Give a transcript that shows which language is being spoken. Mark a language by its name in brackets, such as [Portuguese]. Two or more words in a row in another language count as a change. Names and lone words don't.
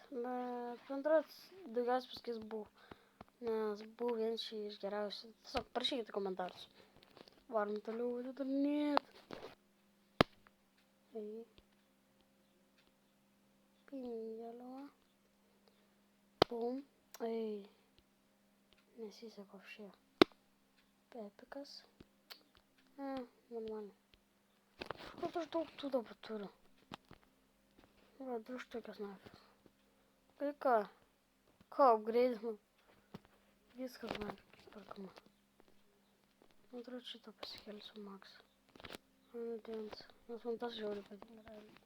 [Lithuanian] Bet bendras daugiausiai pasakys bū. Nes bū vienas iš geriausių. Tiesiog parašykite komentarus. Varom toliau atidarinėti. Pingelio. Bum. Nesiseka вообще. Epikas. Нормально. [Russian] Что ж [Lithuanian] daug tų dabar turiu? Va, 2 štukas naфиг. Tai ką? Ką upgrade'inu? Viskas naфиг perkama. Man atrodo šitą pasikelsiu max. Nes man tas žiauriai patinka.